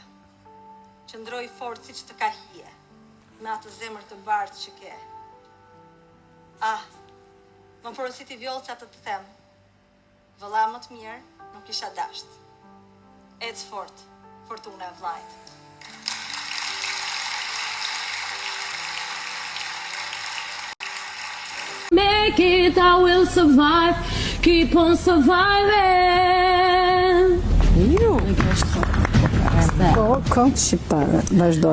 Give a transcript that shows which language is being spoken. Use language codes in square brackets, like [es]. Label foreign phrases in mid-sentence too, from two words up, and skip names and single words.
[sq] Qëndroj fort siç të ka hije, me atë zemër të bardhë që ke. Më porositi vjollca të them. Vëlla më të mirë nuk isha dasht. Ec fort, fortuna e vllajt. [en] Make it, I will survive. Keep on surviving. [sq] Jo. Po, këngë shqiptare, vazhdoj.